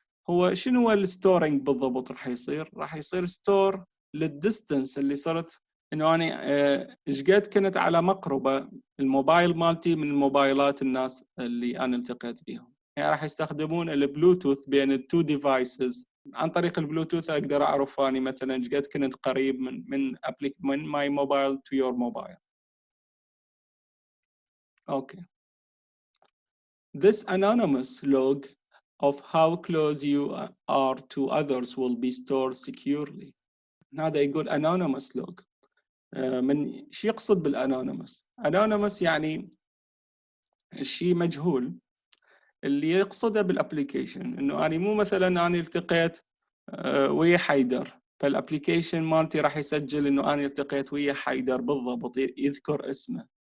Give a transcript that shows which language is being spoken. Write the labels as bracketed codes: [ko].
[ar] هو شنو هو الستورينج بالضبط؟ راح يصير ستور للديستنس اللي صرت انه انا ايش قد كنت على مقربه الموبايل مالتي من موبايلات الناس اللي انا التقيت بيهم. يعني راح يستخدمون البلوتوث بين التو ديفايسز. عن طريق البلوتوث اقدر اعرف اني مثلا ايش قد كنت قريب من [en] My mobile to your mobile. [ar] اوكي. [en] This anonymous log of how close you are to others will be stored securely. [ar] هذا يقول anonymous log. من شو يقصد بالanonymous؟ anonymous يعني الشيء مجهول. اللي يقصده بالابليكيشن انه انا مو مثلا انا التقيت ويا حيدر فالابليكيشن مالتي راح يسجل انه انا التقيت ويا حيدر بالضبط، يذكر اسمه.